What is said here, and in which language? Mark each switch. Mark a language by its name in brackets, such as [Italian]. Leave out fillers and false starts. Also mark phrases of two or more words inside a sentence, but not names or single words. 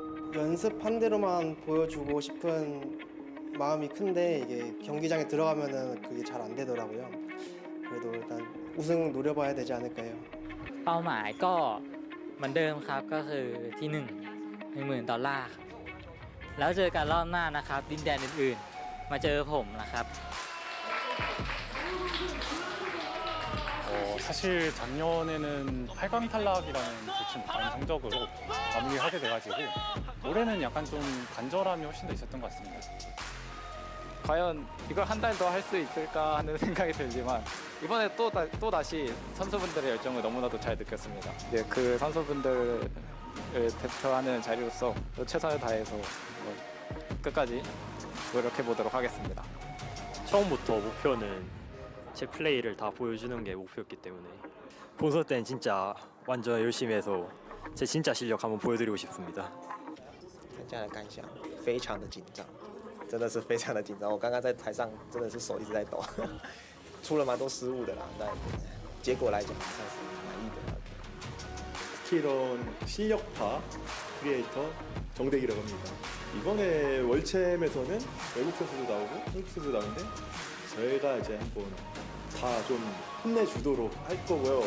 [Korean] 연습한 대로만 보여주고 싶은 마음이 큰데 이게 경기장에 들어가면은 그게 잘 안 되더라고요. 그래도 일단 우승 노려봐야 되지 않을까요? [Thai] เป้าหมายก็เหมือนเดิมครับก็คือที่10,000 ดอลลาร์ครับแล้วเจอกันรอบหน้านะครับดินแดนอื่นๆมาเจอผมนะครับ [Korean] 사실 작년에는 8강 탈락이라는 좋지 못한 성적으로 마무리하게 돼가지고 올해는 약간 좀 간절함이 훨씬 더 있었던 것 같습니다. 과연 이걸 한 달 더 할 수 있을까 하는 생각이 들지만 이번에 또 다시 선수분들의 열정을 너무나도 잘 느꼈습니다. 이제 그 선수분들을 대표하는 자리로서 최선을 다해서 끝까지 노력해 보도록 하겠습니다. 처음부터 목표는 제 플레이를 다 보여주는 게 목표였기 때문에 본선 때는 진짜 완전 열심히 해서 제 진짜 실력 한번 보여드리고 싶습니다. [Chinese] 参加的感想非常的紧张，真的是非常的紧张。我刚刚在台上真的是手一直在抖，出了蛮多失误的啦，但结果来讲算是满意的。 [Korean] 쿠키런 실력파 크리에이터 정대기라고 합니다. 이번에 월챔에서는 외국 선수도 나오고 한국 선수도 나오는데 저희가 이제 한번 다 좀 혼내주도록 할 거고요.